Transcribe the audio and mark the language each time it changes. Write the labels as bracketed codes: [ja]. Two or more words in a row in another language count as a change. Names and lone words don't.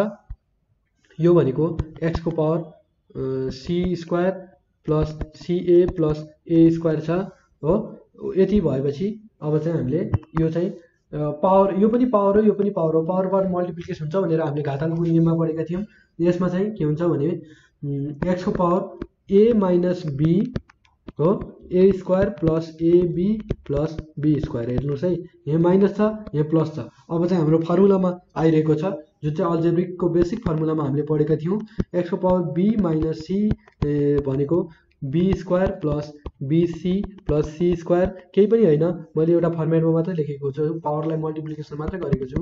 [ne] यो भनेको x को पावर [en] c square plus ca plus a square [ne] छ हो। यति भएपछि अब चाहिँ हामीले यो चाहिँ पावर, यो पनि पावर हो, यो पनि पावर हो, [en] power multiplication [ne] हुन्छ भनेर हामीले घाताङ्कको नियममा पढेका थियौँ। यसमा चाहिँ के हुन्छ भने x को पावर [en] a minus b [ne] हो, [en] a square plus ab plus b square. [ne] हेर्नुहोस् है, यहाँ माइनस छ, यहाँ प्लस छ। अब चाहिँ हाम्रो फर्मुलामा आइरहेको छ, जुन चाहिँ [en] algebraicको basic formulaमा [ne] हामीले पढेका थियौँ। x को पावर [en] b minus c [ne] भनेको [en] b square plus bc plus c square [ne] केही पनि होइन, मैले एउटा फर्मेटमा मात्रै लेखेको छु, पावरलाई मल्टिप्लिकेसन मात्रै गरेको छु।